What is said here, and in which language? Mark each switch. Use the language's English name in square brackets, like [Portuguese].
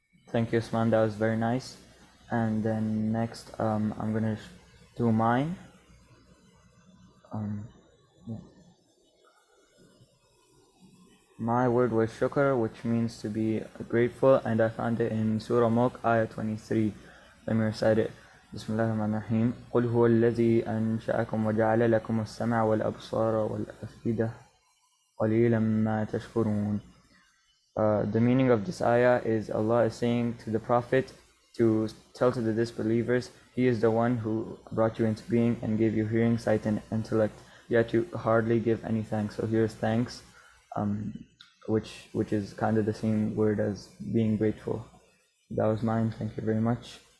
[English] Thank you, Usman. That was very nice. And then next, I'm gonna do mine. Yeah. My word was shukr, which means to be grateful, and I found it in Surah Mulk, ayah 23. Let me recite it. Bismillah ar-Rahman ar-Rahim. [Arabic] قل هو الذي أنشأكم وجعل لكم السمع والأبصار والأفئدة قليلا ما تشكرون. [English] The meaning of this ayah is Allah is saying to the Prophet to tell to the disbelievers, He is the one who brought you into being and gave you hearing, sight, and intellect, yet you hardly give any thanks. So here's thanks, which is kind of the same word as being grateful. That was mine. Thank you very much.